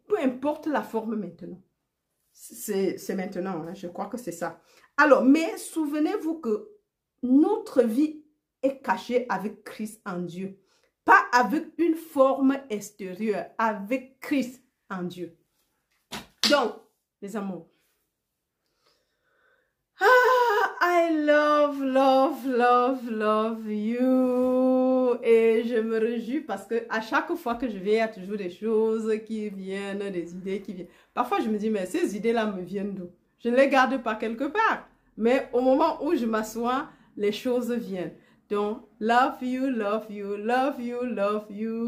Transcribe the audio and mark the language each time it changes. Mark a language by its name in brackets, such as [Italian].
[French] Peu importe la forme maintenant. C'est maintenant, hein, je crois que c'est ça. Alors, mais souvenez-vous que notre vie est cachée avec Christ en Dieu. Pas avec une forme extérieure, avec Christ en Dieu. Donc, les amours. [English] I love, love, love, love you. [French] Et je me réjouis parce que à chaque fois que je viens, il y a toujours des choses qui viennent, des idées qui viennent. Parfois, je me dis, mais ces idées-là me viennent d'où? Je ne les garde pas quelque part. Mais au moment où je m'assois, les choses viennent. [English] Donc, love you, love you, love you, love you.